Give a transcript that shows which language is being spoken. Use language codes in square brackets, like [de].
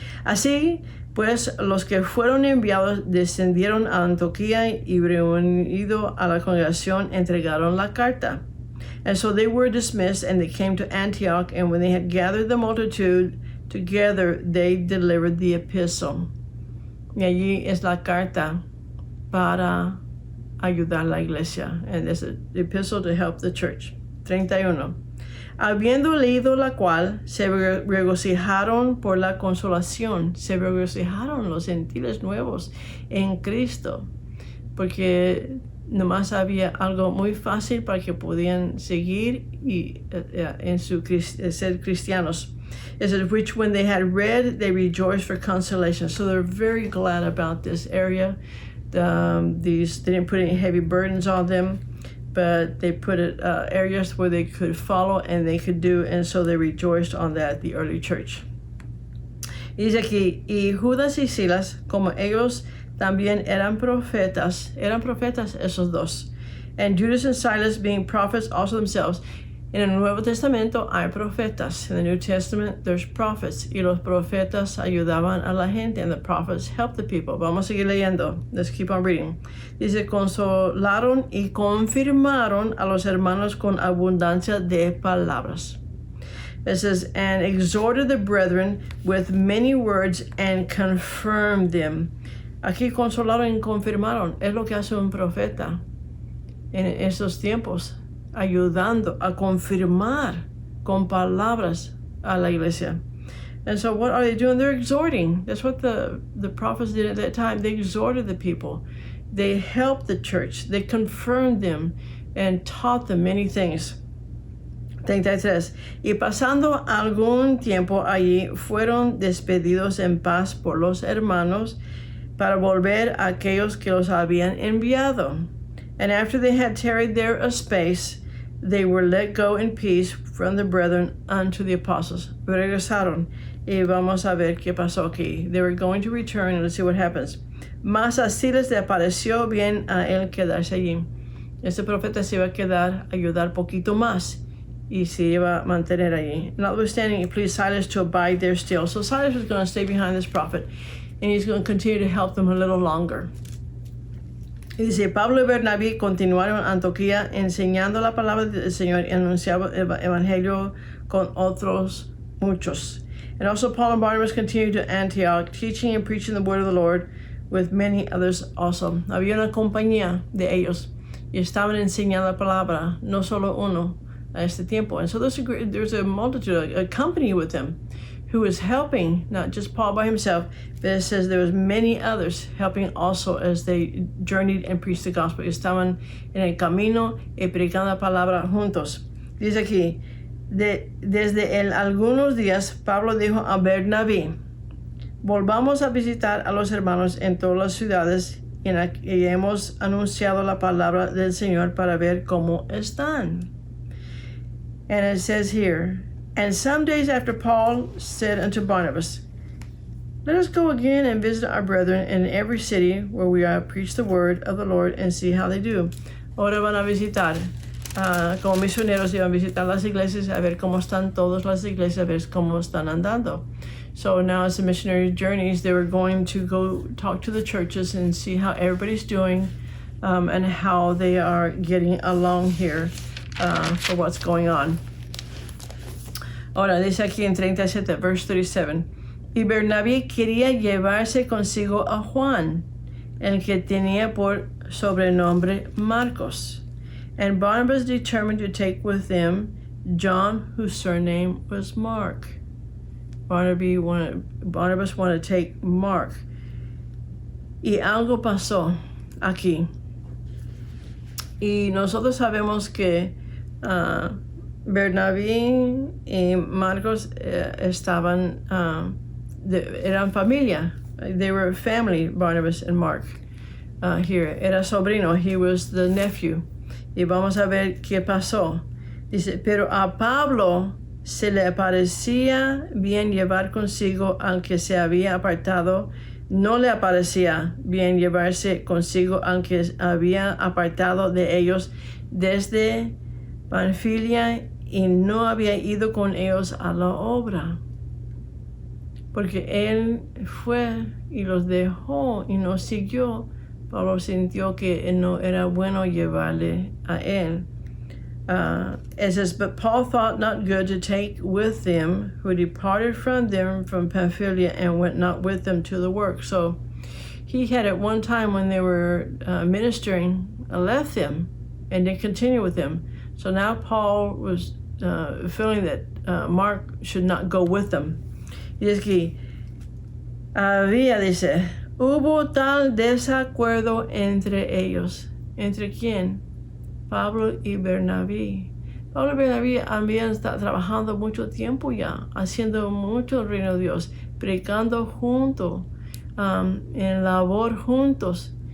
[es] Así pues, los que fueron enviados descendieron a Antioquía y reunido a la congregación entregaron la carta. [en] And so they were dismissed and they came to Antioch, and when they had gathered the multitude together, they delivered the epistle. [es] Y allí es la carta para ayudar a la iglesia. [en] And there's an epistle to help the church. 31. [es] Habiendo leído la cual, se regocijaron por la consolación. Se regocijaron los gentiles nuevos en Cristo. Porque nomás había algo muy fácil para que podían seguir y en su ser cristianos. [en] It says, which when they had read, they rejoiced for consolation. So they're very glad about this area. They didn't put any heavy burdens on them, but they put it areas where they could follow and they could do, and so they rejoiced on that, the early church. [es] Y dice aquí, y Judas y Silas, como ellos también eran profetas esos dos. [en] And Judas and Silas, being prophets also themselves. [es] En el Nuevo Testamento hay profetas. [en] In the New Testament, there's prophets. [es] Y los profetas ayudaban a la gente, [en] and the prophets helped the people. [es] Vamos a seguir leyendo. [en] Let's keep on reading. [es] Dice, consolaron y confirmaron a los hermanos con abundancia de palabras. [en] It says, and exhorted the brethren with many words and confirmed them. [es] Aquí consolaron y confirmaron. Es lo que hace un profeta en esos tiempos, ayudando a confirmar con palabras a la iglesia. [en] And so what are they doing? They're exhorting. That's what the prophets did at that time. They exhorted the people. They helped the church. They confirmed them and taught them many things. 33. [es] Y pasando algún tiempo allí, fueron despedidos en paz por los hermanos para volver a aquellos que los habían enviado. [en] And after they had tarried there a space, they were let go in peace from the brethren unto the apostles. [es] Regresaron. Y vamos a ver qué pasó aquí. [en] They were going to return, and let's see what happens. [es] Mas así les pareció bien a él quedarse allí. Este profeta se iba a quedar, ayudar poquito más, y se iba a mantener allí. [en] Notwithstanding, he pleased Silas to abide there still. So Silas was going to stay behind this prophet, and he's going to continue to help them a little longer. [es] Y dice, Pablo y Bernabé continuaron en Antioquía enseñando la palabra del Señor y anunciaban el evangelio con otros muchos. [en] And also Paul and Barnabas continued to Antioch, teaching and preaching the word of the Lord with many others also. [es] Había una compañía de ellos y estaban enseñando la palabra, no solo uno a este tiempo. [en] And so there's a multitude, a company with them, who was helping, not just Paul by himself, but it says there was many others helping also as they journeyed and preached the gospel. [es] Estaban en el camino y predicando la palabra juntos. Dice aquí, desde algunos días, Pablo dijo a Bernabé, volvamos a visitar a los hermanos en todas las ciudades y hemos anunciado la palabra del Señor para ver cómo están. [en] And it says here, and some days after Paul said unto Barnabas, let us go again and visit our brethren in every city where we are preach the word of the Lord and see how they do. [es] Ahora van a visitar, como misioneros iban a visitar las iglesias, a ver cómo están todas las iglesias, a ver cómo están andando. [en] So now as the missionary journeys, they were going to go talk to the churches and see how everybody's doing, and how they are getting along here for what's going on. [es] Ahora dice aquí en 37, [en] verse 37, [es] y Bernabé quería llevarse consigo a Juan, el que tenía por sobrenombre Marcos. [en] And Barnabas determined to take with them John, whose surname was Mark. Barnabas wanted to take Mark. [es] Y algo pasó aquí. Y nosotros sabemos que Bernabé y Marcos estaban, eran familia. [en] They were family, Barnabas and Mark. Here, [es] era sobrino, [en] he was the nephew. [es] Y vamos a ver qué pasó. Dice, pero a Pablo se le parecía bien llevar consigo al que se había apartado. No le parecía bien llevarse consigo al que había apartado de ellos desde Panfilia y no había ido con ellos a la obra. Porque él fue y los dejó y no siguió. Pablo sintió que no era bueno llevarle a él. [en] It says, but Paul thought not good to take with them, who departed from them from Pamphylia and went not with them to the work. So he had at one time when they were ministering, left them and didn't continue with them. So now Paul was feeling that Mark should not go with them. [es] Y es que dice, hubo tal desacuerdo entre ellos. ¿Entre quién? Pablo y Bernabé. Pablo y Bernabé habían estado trabajando mucho tiempo ya, haciendo mucho el reino de Dios, predicando juntos, en labor juntos.